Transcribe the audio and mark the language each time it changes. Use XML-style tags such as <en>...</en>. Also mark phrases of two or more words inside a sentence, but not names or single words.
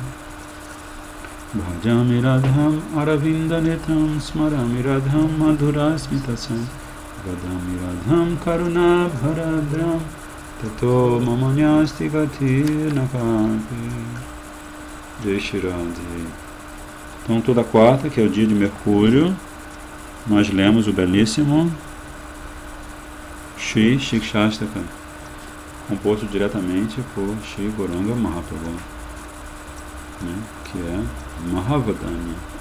<sa>भजामि राधाम् अरविन्द नेतम् स्मरामि राधाम् मधुरस्मितासम् वदामि राधाम् करुणा भरद्रम् ततो ममान्यस्ति गति नकति.</sa> <hi>जय श्री राधे.</hi> <pt>Então toda quarta, que é o dia de Mercúrio, nós lemos o belíssimo Shri Shikshastaka, composto diretamente por Shri Gauranga Mahaprabhu, né, que é Mahavadanya.</pt>